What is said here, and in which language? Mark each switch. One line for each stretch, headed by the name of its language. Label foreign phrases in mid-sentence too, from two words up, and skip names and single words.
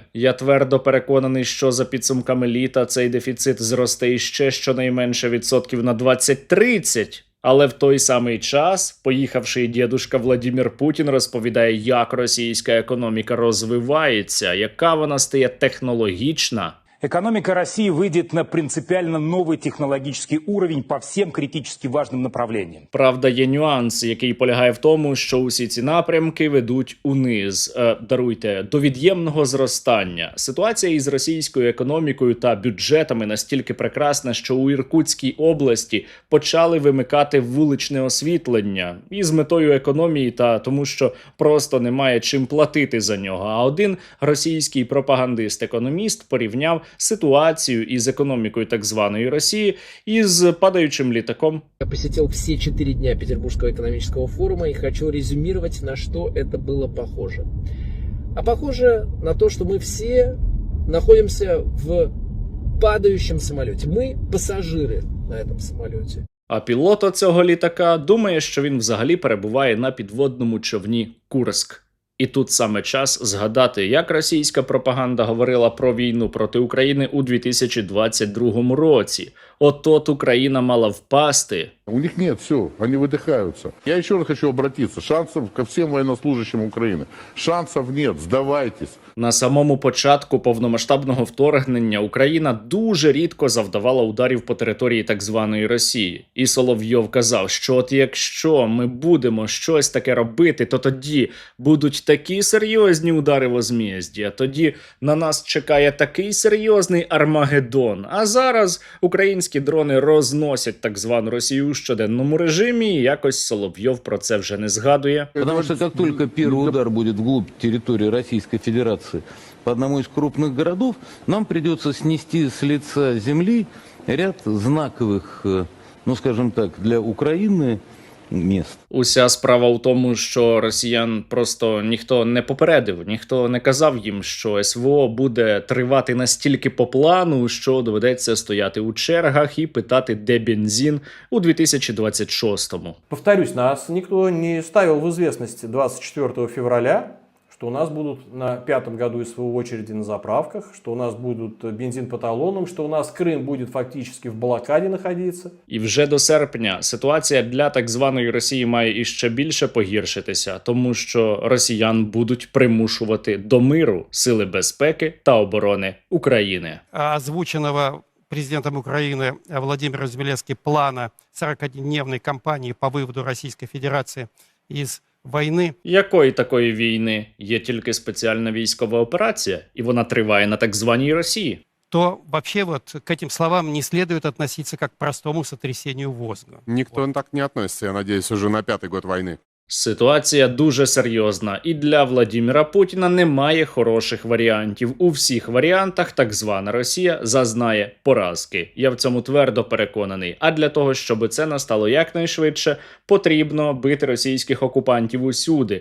Ukrainian: Я твердо переконаний, що за підсумками літа цей дефіцит зросте іще щонайменше відсотків на 20-30. Але в той самий час поїхавший дідушка Владимир Путін розповідає, як російська економіка розвивається, яка вона стає технологічна.
Russian: Экономика России выйдет на принципиально новый технологический уровень по всем критически важным направлениям.
Ukrainian: Правда, є нюанс, який полягає в тому, що усі ці напрямки ведуть униз, до від'ємного зростання. Ситуація із російською економікою та бюджетами настільки прекрасна, що у Іркутській області почали вимикати вуличне освітлення із метою економії та тому, що просто немає чим платити за нього. А один російський пропагандист-економіст порівняв ситуацію із економікою так званої Росії і з падаючим літаком.
Russian: Я посетил все 4 дня Петербургского экономического форума и хочу резюмировать, на что это было похоже. А похоже на то, что мы все находимся в падающем самолете. Мы пассажиры на этом самолете.
Ukrainian: А пілот цього літака думає, що він взагалі перебуває на підводному човні Курск. І тут саме час згадати, як російська пропаганда говорила про війну проти України у 2022 році. От Україна мала впасти.
Russian: У них нет, все, они выдыхаются. Я еще раз хочу обратиться. Шансов ко всем военнослужащим Украины. Шансов нет, сдавайтесь.
Ukrainian: На самому початку повномасштабного вторгнення Україна дуже рідко завдавала ударів по території так званої Росії. І Соловйов казав, що от якщо ми будемо щось таке робити, то тоді будуть такі серйозні удари в Озмієзді, а тоді на нас чекає такий серйозний Армагеддон. А зараз українські дрони розносять так звану Росію у щоденному режимі, і якось Соловйов про це вже не згадує.
Russian: Потому что как только первый удар будет вглубь территории Российской Федерации по одному из крупных городов, нам придется снести с лица земли ряд знаковых, ну скажем так, для Украины міст.
Ukrainian: Уся справа у тому, що росіян просто ніхто не попередив, ніхто не казав їм, що СВО буде тривати настільки по плану, що доведеться стояти у чергах і питати, де бензин у 2026-му.
Russian: Повторюсь, нас никто не ставил в известность 24 февраля, что у нас будут на 5-м году СВО очереди на заправках, что у нас будут бензин по талонам, что у нас Крым будет фактически в блокаде находиться.
Ukrainian: І вже до серпня ситуація для так званої Росії має іще більше погіршитися, тому що росіян будуть примушувати до миру сили безпеки та оборони України.
Russian: Озвученого президентом Украины Владимиром Зеленским плана 40-дневной кампании по выводу Российской Федерации из війни.
Ukrainian: Якої такої війни? Є тільки спеціальна військова операція, і вона триває на так званій Росії.
Russian: То вообще вот к этим словам не следует относиться как к простому сотрясению мозга. Никто так не относится, я надеюсь, уже на 5-й год войны.
Ukrainian: Ситуація дуже серйозна, і для Владимира Путіна немає хороших варіантів. У всіх варіантах так звана Росія зазнає поразки. Я в цьому твердо переконаний. А для того, щоб це настало якнайшвидше, потрібно бити російських окупантів усюди.